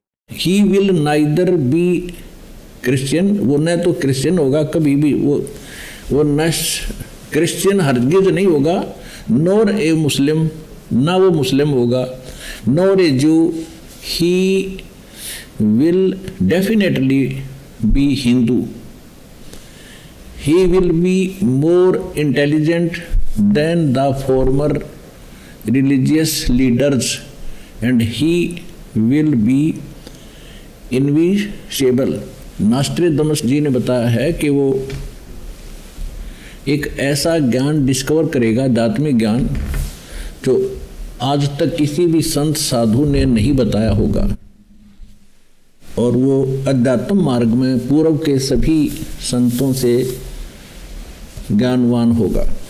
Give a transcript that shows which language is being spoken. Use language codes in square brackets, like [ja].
[en] He will neither be Christian, [hi] वो न तो क्रिश्चियन होगा कभी भी, वो न क्रिश्चियन हरगिज नहीं होगा, [en] nor a Muslim, [hi] ना वो मुस्लिम होगा, [en] Nor a Jew, he will definitely be Hindu. He will be more intelligent than the former religious leaders and he will be invincible। [hi] नॉस्ट्रेडमस जी ने बताया है कि वो एक ऐसा ज्ञान डिस्कवर करेगा, आध्यात्मिक ज्ञान, जो आज तक किसी भी संत साधु ने नहीं बताया होगा, और वो अध्यात्म मार्ग में पूर्व के सभी संतों से ज्ञानवान होगा।